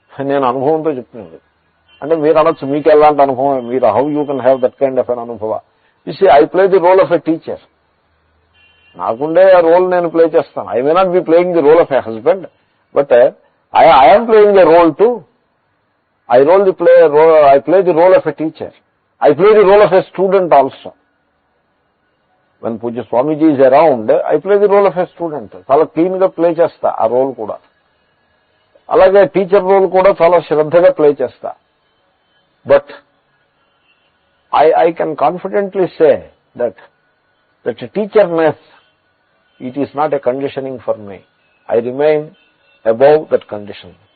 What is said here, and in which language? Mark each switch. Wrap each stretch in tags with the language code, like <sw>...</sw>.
<te>నేను అనుభవంతో చెప్తున్నాను. అంటే మీరు అనొచ్చు మీకు ఎలాంటి అనుభవం, మీరు</te> <en>how you can have that kind of an</en> <te>అనుభవ.</te> <en>You see I play the role of a teacher.</en> <te>నాకుండే రోల్ నేను ప్లే చేస్తాను.</te> <en>I may not be playing the role of a husband, but I'm playing a role too. I play the role of a teacher. I play the role of a student also. When Pujya Swamiji is around, I play the role of a student.</en> <te>చాలా clean గా play చేస్తా ఆ role కూడా. అలాగే teacher role కూడా చాలా శ్రద్ధగా play చేస్తా.</te> <en>But I can confidently say that teacherness, it is not a conditioning for me. I remain above that condition.</en>